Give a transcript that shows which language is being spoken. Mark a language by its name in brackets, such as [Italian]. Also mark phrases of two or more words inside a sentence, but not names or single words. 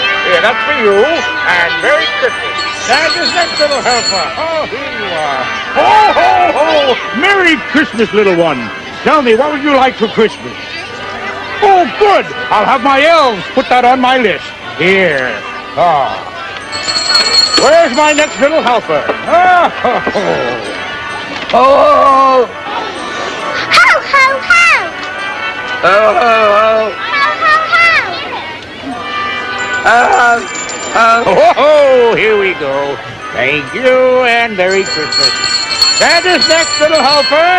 [English] Here, that's for you, and Merry Christmas. Santa's next, little helper. Oh, here you are. Ho, ho, ho! Merry Christmas, little one. Tell me, what would you like for Christmas? Oh, good. I'll have my elves put that on my list. Here. Ah. Where's my next little helper? Oh, ho, ho. Ho, ho, ho. Ho, ho, ho. Ho, ho, ho. Ho, ho, ho. Ho, ho, ho. Here we go. Thank you, and Merry Christmas. Santa's next, little helper.